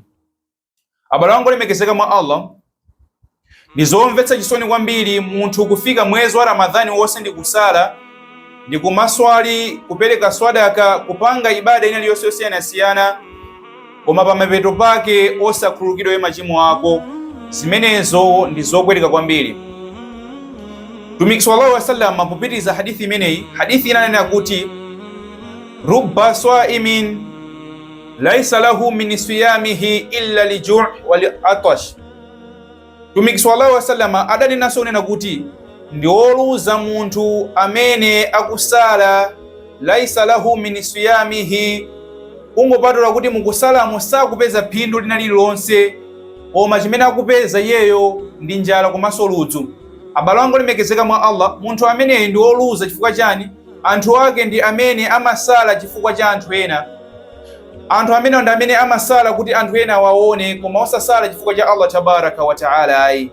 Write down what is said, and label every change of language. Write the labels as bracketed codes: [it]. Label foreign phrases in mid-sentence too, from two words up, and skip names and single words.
[ny] Abale wangu lemekezeka mwa Allah, ndizomvetsa chisoni kwambiri munthu kufika mwezi wa Ramadhani wonse ndi kusala, ndi kumaswali, kupereka swadaka, kupanga ibada ina yosiyana, koma pamapeto pake osakhululukidwa machimo ako. Zimenezo ndi zopweteka kwambiri. Mtumiki [ar] صلى الله عليه وسلم [ny] popitiza hadithi imeneyi, hadithi inanena kuti [ar] رب صائم ليس له من صيامه إلا للجوع وللعطش. [ny] Mtumiki [ar] صلى الله عليه وسلم [ny] adanena sonena kuti ndi woluza munthu amene akusala [ar] ليس له من صيامه, [ny] ungopatula kuti mukusala musakupeza phindu lina lililonse, koma chimene akupeza iyeyo ndi njala komanso ludzu. Abale wangu limekezeka mwa Allah, munthu ameneyi ndi woluza. Chifukwa chani? Anthu ake ndi amene amasala chifukwa cha anthu ena. Anthu amene ndi amene amasala kuti anthu ena waone, koma osasala chifukwa cha Allah [ar] تبارك وتعالى [ny] ayi.